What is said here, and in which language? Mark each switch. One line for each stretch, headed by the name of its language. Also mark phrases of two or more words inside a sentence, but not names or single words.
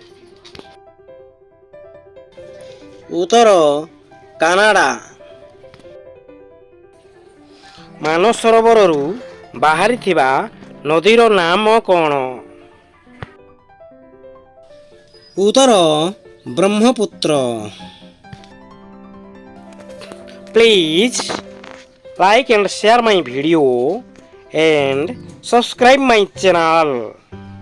Odia: ଉତ୍ତର କାନାଡା। ମାନସରୋବରରୁ ବାହାରିଥିବା ନଦୀର ନାମ କ'ଣ? ଉତ୍ତର ବ୍ରହ୍ମପୁତ୍ର।
English: Please like and share my video and subscribe my channel.